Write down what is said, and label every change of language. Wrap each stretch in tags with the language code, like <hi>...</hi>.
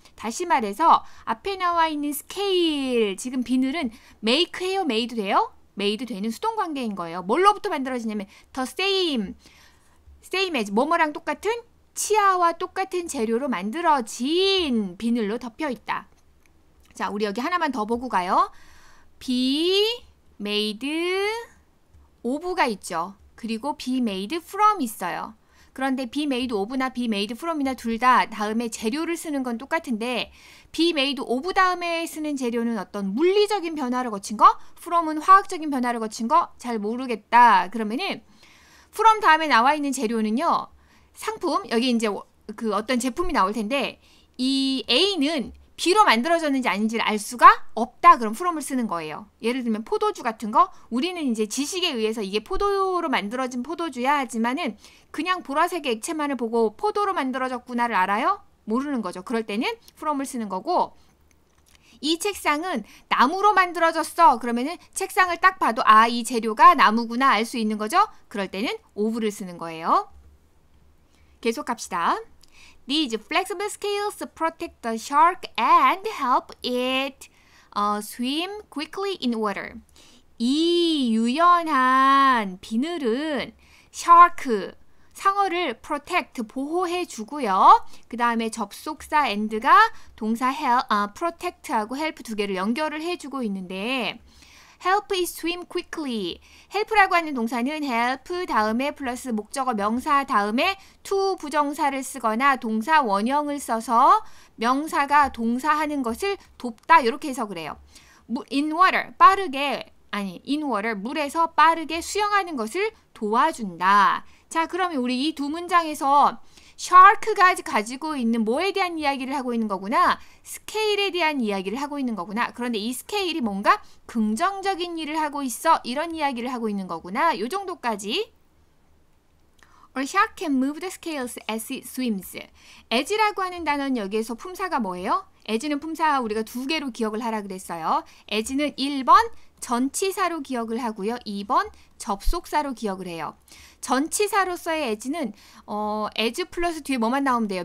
<ko>다시 말해서 앞에 나와 있는 scale, 지금 비늘은 make해요? made 돼요? made 되는 수동 관계인 거예요. 뭘로부터 만들어지냐면</ko> <en>the same as</en> <ko>뭐뭐랑 똑같은 치아와 똑같은 재료로 만들어진 비늘로 덮여 있다. 자, 우리 여기 하나만 더 보고 가요. be made of가 있죠. 그리고 be made from 있어요. 그런데 be made of나 be made from이나 둘 다 다음에 재료를 쓰는 건 똑같은데 be made of 다음에 쓰는 재료는 어떤 물리적인 변화를 거친 거, from은 화학적인 변화를 거친 거 잘 모르겠다. 그러면은 from 다음에 나와 있는 재료는요. 상품, 여기 이제 그 어떤 제품이 나올 텐데 이 A는 B로 만들어졌는지 아닌지를 알 수가 없다. 그럼 from을 쓰는 거예요. 예를 들면 포도주 같은 거 우리는 이제 지식에 의해서 이게 포도로 만들어진 포도주야 하지만은 그냥 보라색의 액체만을 보고 포도로 만들어졌구나를 알아요? 모르는 거죠. 그럴 때는 from을 쓰는 거고 이 책상은 나무로 만들어졌어. 그러면은 책상을 딱 봐도 아, 이 재료가 나무구나 알 수 있는 거죠. 그럴 때는 of를 쓰는 거예요. 계속합시다.</ko> <en>These flexible scales protect the shark and help it swim quickly in water.</en> <ko>이 유연한 비늘은 shark, 상어를 protect, 보호해 주고요. 그 다음에 접속사 and가 동사 protect하고 help 두 개를 연결을 해주고 있는데</ko> <en>help it swim quickly.</en> <ko>help라고 하는 동사는 help 다음에 플러스 목적어 명사 다음에 to 부정사를 쓰거나 동사 원형을 써서 명사가 동사하는 것을 돕다 이렇게 해석을 해요.</ko> <en>in water, in water,</en> <ko>물에서 빠르게 수영하는 것을 도와준다. 자, 그러면 우리 이 두 문장에서 shark가 가지고 있는 뭐에 대한 이야기를 하고 있는 거구나. 스케일에 대한 이야기를 하고 있는 거구나. 그런데 이 스케일이 뭔가 긍정적인 일을 하고 있어. 이런 이야기를 하고 있는 거구나. 요 정도까지.</ko> <en>A shark can move the scales as it swims.</en> <ko>as라고 하는 단어는 여기에서 품사가 뭐예요? as는 품사 우리가 두 개로 기억을 하라 그랬어요. as는 1번 전치사로 기억을 하고요. 2번 접속사로 기억을 해요. 전치사로서의 as는 as 플러스 뒤에 뭐만 나오면 돼요.</ko>